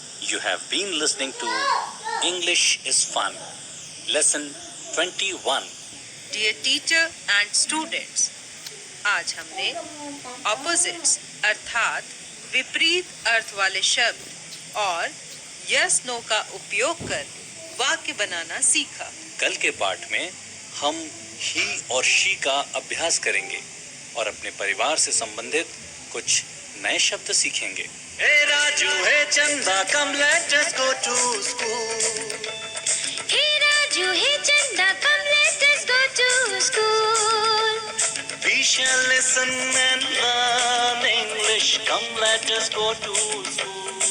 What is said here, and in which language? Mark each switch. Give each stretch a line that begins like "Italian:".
English: You have been listening to English is Fun, Lesson 21. Dear teacher and students,
Hindi: आज हमने opposites अर्थात विपरीत अर्थ वाले शब्द और यस नो का उपयोग कर वाक्य बनाना सीखा। कल के पाठ में हम ही और शी का अभ्यास करेंगे और अपने परिवार से संबंधित कुछ नए शब्द सीखेंगे। हे राजू, हे चंदा,
English: come let us go to school. Hey Raju, hey Chanda, come let us go to school. We shall listen and learn English. Come let us go to school.